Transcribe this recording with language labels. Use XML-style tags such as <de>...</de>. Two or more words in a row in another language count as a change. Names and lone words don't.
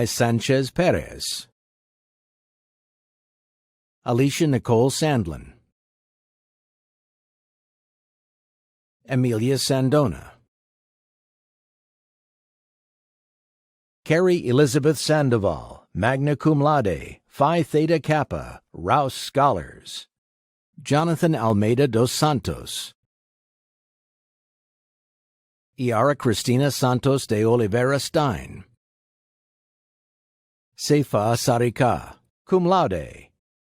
<en>Sanchez Perez. Alicia Nicole Sandlin. Amelia Sandona. Carrie Elizabeth Sandoval,</en> <la>magna cum laude,</la> <en>Phi Theta Kappa, Rouse Scholars. Jonathan Almeida dos Santos. Iara Cristina Santos de Oliveira Stein. Seifa Sarika, cum laude.</en>